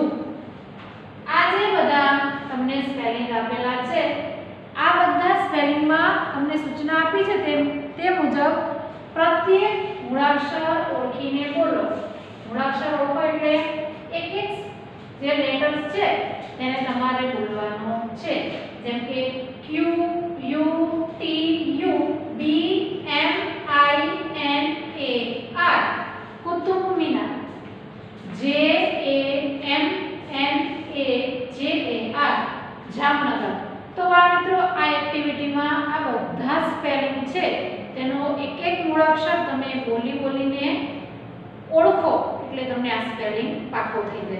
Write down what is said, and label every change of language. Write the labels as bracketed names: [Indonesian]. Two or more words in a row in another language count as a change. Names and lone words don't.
[Gujarati] આ જે બધા તમને સ્પેલિંગ આપેલા છે, આ બધા સ્પેલિંગમાં તમને સૂચના આપી છે તે મુજબ પ્રત્યેક મૂળાક્ષર ઓળખીને બોલો। મૂળાક્ષર ઓળખો એટલે એક એક જે લેટર્સ છે તેને તમારે બોલવાનો છે। જેમ કે Q U T U B M I N A R, કુતુબ મિનાર, J A M N A J A R, જામનગર। તો આ મિત્રો આ એક્ટિવિટીમાં આ બધા સ્પેલિંગ છે તેનો એક એક મૂળાક્ષર તમે બોલીને ઓળખો એટલે તમને આ સ્પેલિંગ પાકો થઈ જાય।